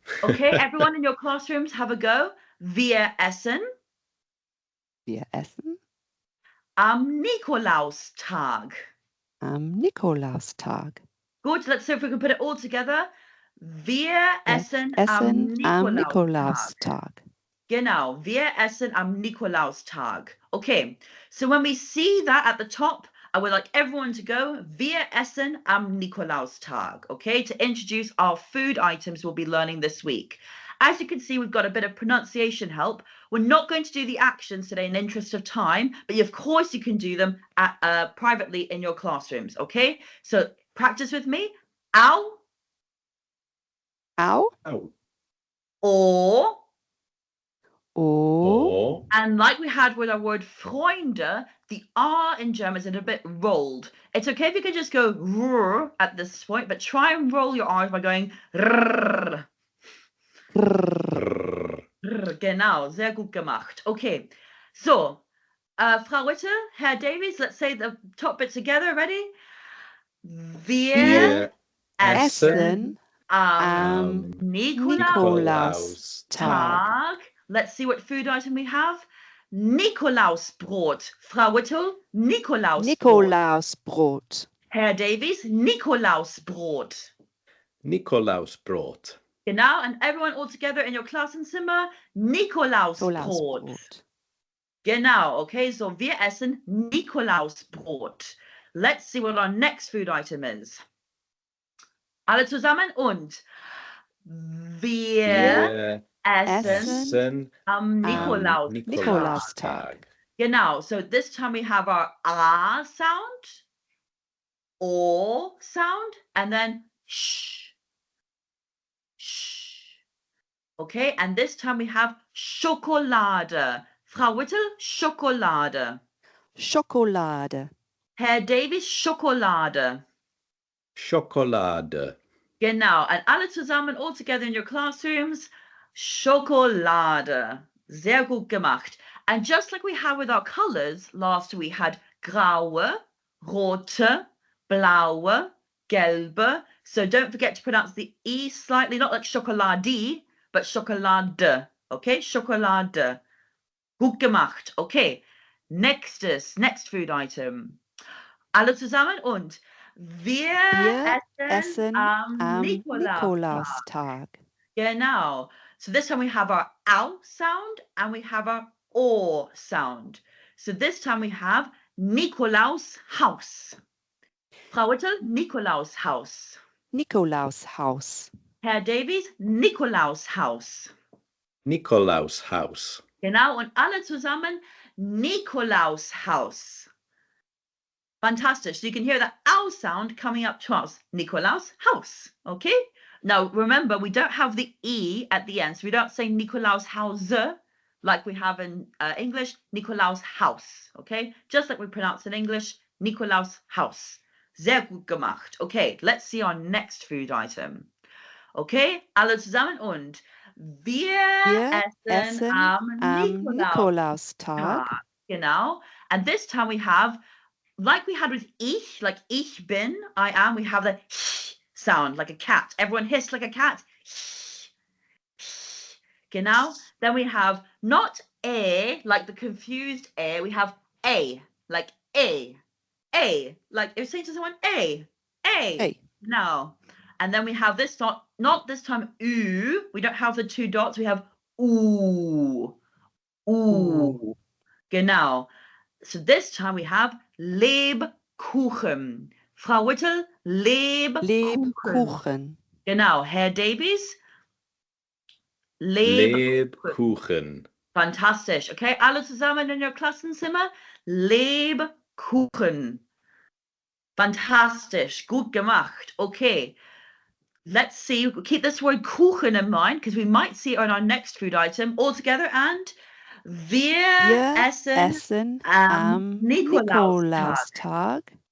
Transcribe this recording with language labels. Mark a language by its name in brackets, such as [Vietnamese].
[English] Okay, everyone in your classrooms, have a go. [German] Wir essen. Wir essen am Nikolaustag. Am Nikolaustag. [English] Good, let's see if we can put it all together. [German] Wir essen am Nikolaustag. Genau, wir essen am Nikolaustag. [English] Okay, so when we see that at the top, I would like everyone to go, [German] wir essen am Nikolaustag, [English] okay, to introduce our food items we'll be learning this week. As you can see, we've got a bit of pronunciation help. We're not going to do the actions today in the interest of time, but of course you can do them privately in your classrooms, okay? So practice with me. Au. Au. Or. Or. And like we had with our word Freunde, the R in German is a bit rolled. It's okay if you can just go rrr at this point, but try and roll your R's by going rrr. [German] Genau, sehr gut gemacht. [English] Okay, so, Frau Whittle, Herr Davies, let's say the top bit together. Ready? [German] Wir essen am Nikolaustag. [English] Let's see what food item we have. [German] Nikolausbrot. Frau Whittle, Nikolausbrot. Herr Davies, Nikolausbrot. Nikolausbrot. [English] Genau, and everyone all together in your Klassenzimmer, Nikolausbrot. [German] Genau, okay, so wir essen Nikolausbrot. [English] Let's see what our next food item is. [German] Alle zusammen und wir essen am Nikolaustag. [English] Genau, so this time we have our A sound, O sound, and then sh. Okay, and this time we have [German] Schokolade. Frau Whittle, Schokolade. Schokolade. Herr Davies, Schokolade. Schokolade. [English] Genau. And [German] alle zusammen, [English] all together in your classrooms, Schokolade. [German] Sehr gut gemacht. [English] And just like we had with our colors, last we had [German] graue, rote, blaue, gelbe. [English] So don't forget to pronounce the E slightly, not like Schokolade, but Schokolade. [German] Okay, Schokolade. Gut gemacht. Okay. [English] Next food item. [German] Alle zusammen und wir essen am Nikolaustag. Nikolaustag. Genau. [English] So this time we have our ow sound and we have our o sound. So this time we have Nikolaus Haus. [German] Frau Whittle, Nikolaus Haus. Nikolaus Haus. Herr Davies, Nikolaus Haus. Nikolaus Haus. Genau, und alle zusammen Nikolaus Haus. [English] Fantastic. So you can hear the ow sound coming up to us. Nikolaus Haus. Okay? Now, remember, we don't have the E at the end. So we don't say Nikolaus Hause like we have in English, Nikolaus Haus. Okay? Just like we pronounce in English, Nikolaus Haus. [German] Sehr gut gemacht. [English] Okay, let's see our next food item. Okay? [German] Alle zusammen und wir essen am Nikolaustag. Genau. [English] And this time we have, like we had with ich, like [German] ich bin, [English] I am, we have the sound like a cat. Everyone hiss like a cat. Genau. Then we have not like the confused we have like a, like if you're saying to someone a. No. And then we have this, not this time u. We don't have the two dots. We have ooh. Genau. So this time we have Lebkuchen. [German] Frau Whittle, Lebkuchen. Genau. Herr Davies, Lebkuchen. Fantastisch. Okay, alle zusammen [English] in your [German] Klassenzimmer. Lebkuchen. Fantastisch. Gut gemacht. Okay. [English] Let's see. Keep this word Kuchen in mind because we might see it on our next food item all together. [German] And wir essen am Nikolaustag.